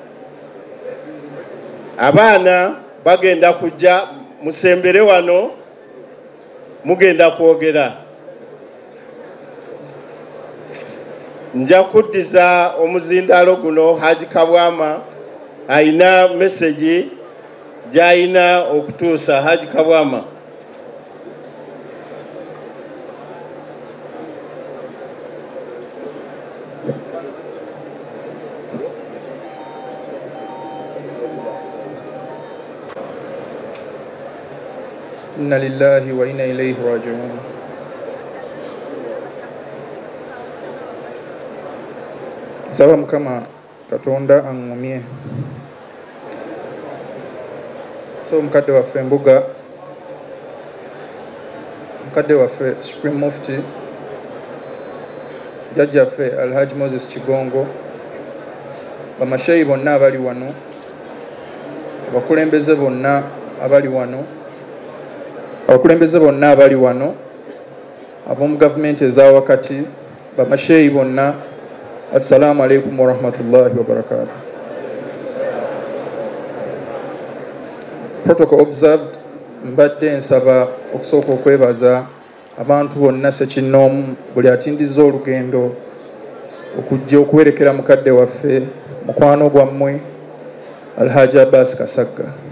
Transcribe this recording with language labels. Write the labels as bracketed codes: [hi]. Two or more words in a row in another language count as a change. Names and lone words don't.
[lg] Abaana bagenda kujja musembere wano mugenda kwogera. Nja kuddiza omuzindaalo guno Haji Kabwama aina message jaina okutuusa Haji Kabwama. [ar] إنا لله وإنا إليه راجعون. [lg] Saba Mukama Katonda angumie. So mkadde waffe Mbuga, mkadde waffe Supreme Mufti, jjajjaffe Alhaji Moses Kigongo, bamasheyi bonna abali wano, abakulembeze bonna abali wano, abakulembeze bonna abali wano, ab'omu gavumenti eza wakati, bamasheyi bonna, [ar] السلام عليكم ورحمة الله وبركاته. [en] Protocol observed, [lg] mbadde nsaba okusooka okwebaza abantu bonna Ssekinnoomu buli atindiza olugendo okujja okuwerekera mukadde waffe mukwano gwammwe Alhaji Abbas Kasagga.